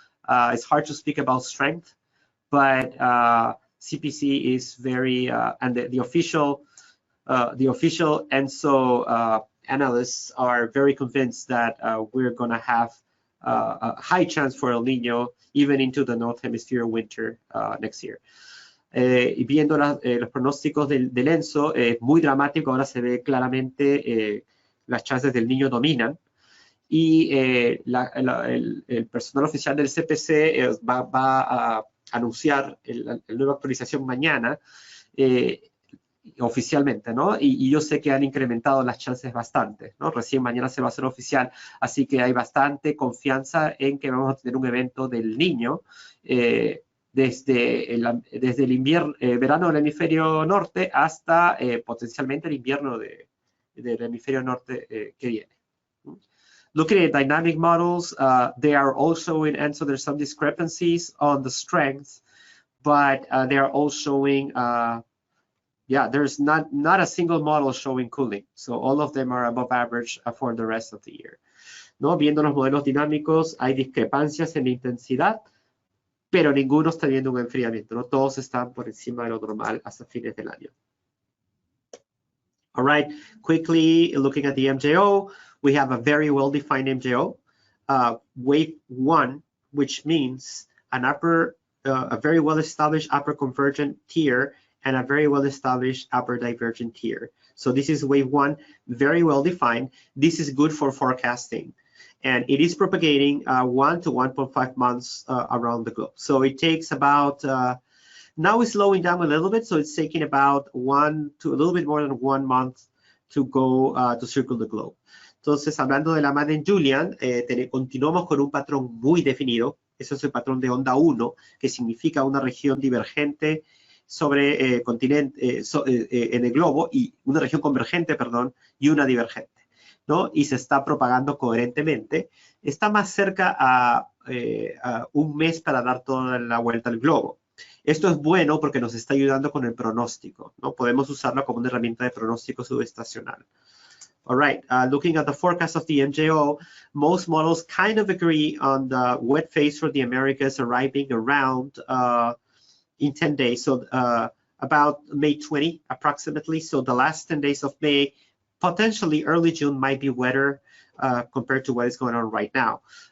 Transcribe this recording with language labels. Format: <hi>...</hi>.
<en>It's hard to speak about strength, but CPC is very, and the official ENSO analysts are very convinced that we're going to have a high chance for El Nino even into the North Hemisphere winter next year.</en> <es>Y viendo los pronósticos del ENSO, es muy dramático. Ahora se ve claramente las chances del Niño dominan. Y el personal oficial del CPC va a anunciar la nueva actualización mañana, oficialmente, ¿no? Y yo sé que han incrementado las chances bastante, ¿no? Recién mañana se va a hacer oficial, así que hay bastante confianza en que vamos a tener un evento del Niño desde el invierno, verano del hemisferio norte hasta potencialmente el invierno del hemisferio norte que viene.</es> <en>Looking at dynamic models, they are also in ENSO. There's some discrepancies on the strength, but they are all showing, yeah, there's not a single model showing cooling. So all of them are above average for the rest of the year.</en> <es>¿No? Viendo los modelos dinámicos, hay discrepancias en la intensidad, pero ninguno está viendo un enfriamiento, ¿no? Todos están por encima de lo normal hasta fines del año.</es> <en>All right, quickly looking at the MJO, we have a very well-defined MJO. Wave 1, which means a very well-established upper convergent tier and a very well-established upper divergent tier. So this is wave 1, very well-defined. This is good for forecasting. And it is propagating 1 to 1.5 months around the globe. So it takes about, now it's slowing down a little bit, so it's taking about a little bit more than 1 month to go to circle the globe.</en> <es>Entonces, hablando de la Madden Julian, continuamos con un patrón muy definido. Eso es el patrón de onda 1, que significa una región divergente sobre continente, en el globo, y una región convergente, perdón, y una divergente, ¿no? Y se está propagando coherentemente. Está más cerca a un mes para dar toda la vuelta al globo. Esto es bueno porque nos está ayudando con el pronóstico, ¿no? Podemos usarlo como una herramienta de pronóstico subestacional.</es> <en>All right, looking at the forecast of the MJO, most models kind of agree on the wet phase for the Americas arriving around in 10 days, so about May 20 approximately. So the last 10 days of May, potentially early June might be wetter compared to what is going on right now.</en>